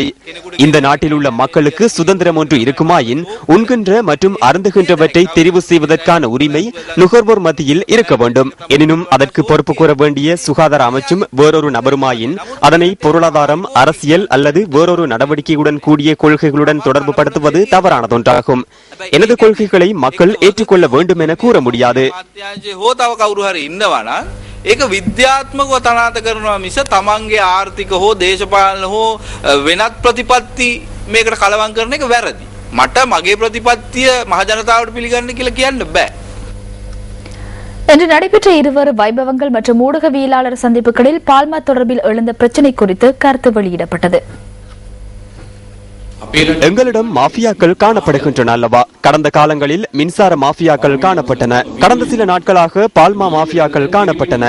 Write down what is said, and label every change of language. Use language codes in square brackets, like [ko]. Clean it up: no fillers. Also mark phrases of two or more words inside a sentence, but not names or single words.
[ta] இந்த நாட்டில் உள்ள மக்களுக்கு சுதந்திரம் ஒன்று இருக்குமாயின் உண்கின்ற மற்றும் அருந்துகின்றவற்றை தெரிவு செய்வதற்கான உரிமை நுகர்வோர் மத்தியில் இருக்க வேண்டும். எனினும் அதற்கு பொறுப்பு கூற வேண்டிய சுகாதார அமைச்சும் வேறொரு நபருமாயின் அதனை பொருளாதாரம் அரசியல் அல்லது வேறொரு நடவடிக்கையுடன் கூடிய கொள்கைகளுடன் தொடர்பு படுத்துவது தவறானதொன்றாகும். எனது கொள்கைகளை மக்கள் ஏற்றுக்கொள்ள வேண்டும் என கூற முடியாது. [si] ඒක විද්‍යාත්මකව තනාත කරනවා මිස තමන්ගේ ආර්ථික හෝ දේශපාලන හෝ වෙනත් ප්‍රතිපත්ති මේකට කලවම් කරන එක වැරදි. මට මගේ ප්‍රතිපත්තිය මහ ජනතාවට පිළිගන්න කියලා කියන්න බෑ. [ta] இன்று நடைபெற்ற இருவர் வைபவங்கள் மற்றும் ஊடகவியலாளர் சந்திப்புகளில் பால்மா தொடர்பில் எழுந்த பிரச்சினை குறித்து கருத்து வெளியிடப்பட்டது. எங்களிடம் மாஃபியாக்கள் காணப்படுகின்றன அல்லவா? கடந்த காலங்களில் மின்சார மாஃபியாக்கள் காணப்பட்டன. கடந்த சில நாட்களாக பால்மா மாஃபியாக்கள் காணப்பட்டன.